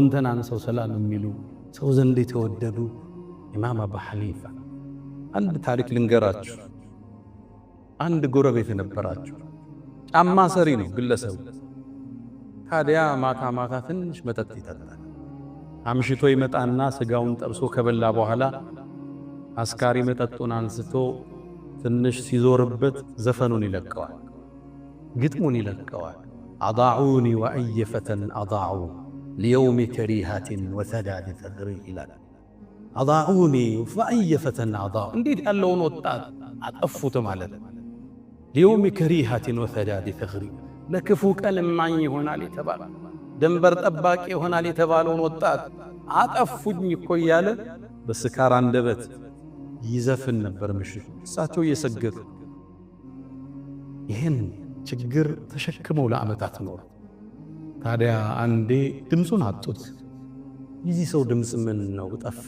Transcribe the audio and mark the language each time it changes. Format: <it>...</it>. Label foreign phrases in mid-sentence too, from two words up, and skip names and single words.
<am>ተናንሰው ሰላም የሚሉ ሰው ዘንድ የተወደዱ ኢማም አቡ ሐኒፋ። አንድ ታሪክ ልንገራችሁ። አንድ ጎረቤት ነበራቸው። ጫማ ሰሪ ነው ግለሰቡ። ታዲያ ማታ ማታ ትንሽ መጠጥ ይጠጣል። አምሽቶ ይመጣና ስጋውን ጠብሶ ከበላ በኋላ አስካሪ መጠጡን አንስቶ ትንሽ ሲዞርበት ዘፈኑን ይለቀዋል፣ ግጥሙን ይለቀዋል።</am> <ar>አضعوني وأي فتى أضاعوا ليوم كريهة وثداد ثغري</ar> <am>ይላል።</am> <ar>أضاعوني وأي فتى أضاعوا</ar> <am>እንዴት ያለውን ወጣት አጠፉት ማለት</am> <ar>ليوم كريهة وثداد ثغري</ar> <am>ለክፉ ቀን ማኝ ይሆናል የተባለ ደንበር ጠባቂ ይሆናል የተባለውን ወጣት አጠፉኝ እኮ እያለ በስካር አንደበት ይዘፍን ነበር ምሽት እሳቸው እየሰገዱ። ይህን ችግር ተሸክመው ለዓመታት ኖሩ። ታዲያ አንዴ ድምፁን አጡት። የዚህ ሰው ድምፅ ምን ነው ጠፋ?</am>